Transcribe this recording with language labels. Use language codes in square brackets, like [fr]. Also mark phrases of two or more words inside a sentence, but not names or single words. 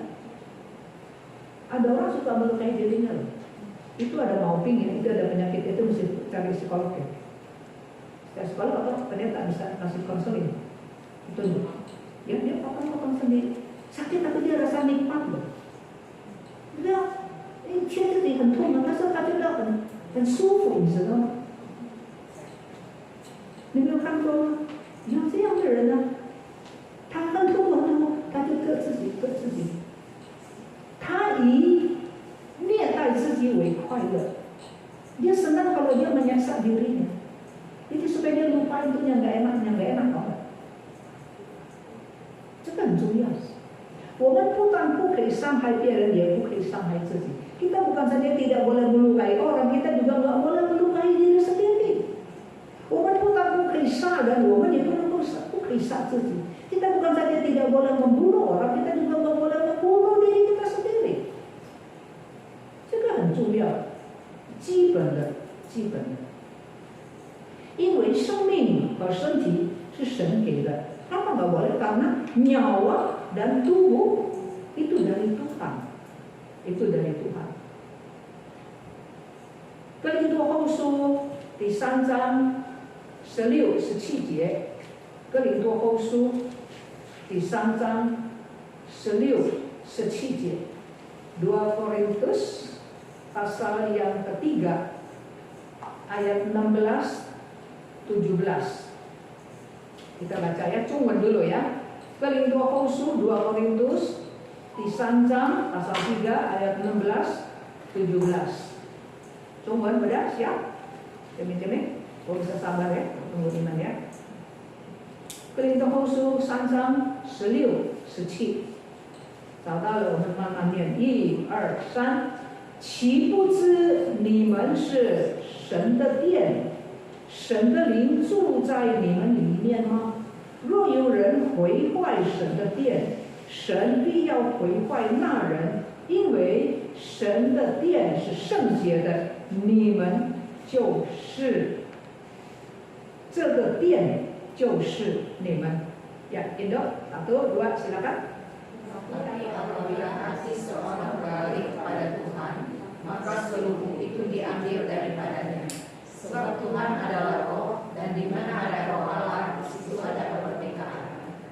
[id] Ada orang suka melukai dirinya loh. Itu ada maupingnya, itu ada penyakit, itu mesti cari psikolog ya. Cari psikolog atau ternyata bisa kasih konseling. Itu ya, dia potong sendiri. Sakit tapi dia rasa nikmat loh. Dia ini [zh] 切自己很痛的，但是他觉得很舒服，你知道吗？你没有看过吗？有这样的人呢，他很痛很痛，他就割自己。他以虐待自己为快乐， [id] dia senang kalau dia menyiksa dirinya. Jadi supaya dia lupa itu yang nggak enak banget. [zh] 这个很重要。我们不但不可以伤害别人，也不可以伤害自己。 [id] Kita bukan saja tidak boleh melukai orang, kita juga nggak boleh melukai diri sendiri. [zh] 我们不但不可以杀人，我们也不可以杀自己。 [id] Kita bukan saja tidak boleh membunuh orang, kita juga nggak boleh membunuh diri kita sendiri. [zh] 这个很重要，基本的。因为生命和身体是神给的， [id] Kenapa nggak boleh? Karena nyawa dan tubuh itu dari Tuhan. Itu dari Tuhan. [zh] 哥林多后书第3章16、17节， 哥林多后书第3章16、17节. [id] 2 Korintus pasal yang ketiga ayat 16, 17. Kita baca ya, 中文 dulu ya. 哥林多后书 2 Korintus第3章 pasal 3 ayat 16, 17. 中文 udah siap? Cemin-cemin? Oh bisa sabar ya, tunggu iman ya. [zh] 哥林多后书3章16、17。找到了，我们慢慢念，1、2、3。岂不知你们是神的殿，神的灵住在你们里面吗？若有人毁坏神的殿，神必要毁坏那人，因为神的殿是圣洁的，你们就是这个殿，就是你们。 [id] Ya, Indo, 1, 2, silakan. Tetapi apabila hati seorang balik kepada Tuhan, maka seluruh itu diambil daripadanya. Sebab Tuhan adalah roh, dan di mana ada roh Allah, di situ ada kemerdekaan.